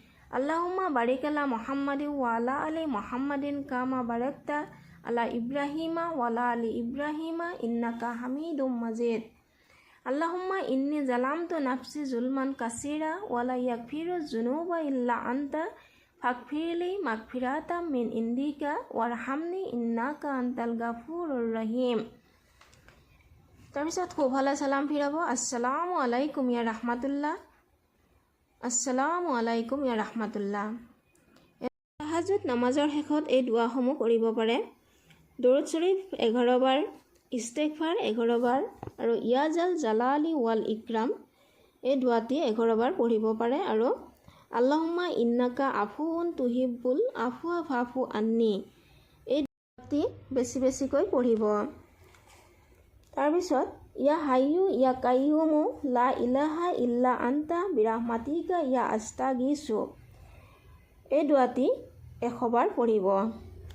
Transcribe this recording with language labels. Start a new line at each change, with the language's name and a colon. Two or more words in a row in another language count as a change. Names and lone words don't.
Arabic: اللهم بارك على محمد وعلى آل محمد كما باركت على إبراهيم وعلى آل إبراهيم إنك حميد مجيد. اللهم إني ظلمت نفسي ظلما كثيرا ولا يغفر الذنوب إلا أنت فاغفر لي مغفرة من عندك وارحمني إنك أنت الغفور الرحيم.
Assamese: তাৰপিছত সোঁফালে চালাম ফিৰাব,
Arabic: السلام عليكم ورحمة الله، السلام عليكم ورحمة الله.
Assamese: তাহাজ্জুদ নামাজৰ শেষত এই দুৱাসমূহ কৰিব পাৰে। দৰুদ শৰীফ 11 বাৰ, ইস্তেগফাৰ 11 বাৰ আৰু
Arabic: يا ذا الجلال والإكرام
Assamese: এই দুৱাটি 11 বাৰ পঢ়িব পাৰে। আৰু
Arabic: اللهم إنك عفو تحب العفو فاعف عني
Assamese: এই দুৱাটি বেছি বেছিকৈ পঢ়িব। তাৰপিছত
Arabic: يا حي يا قيوم لا إله إلا أنت برحمتك أستغيث
Assamese: এই দুৱাটি 100 বাৰ পঢ়িব।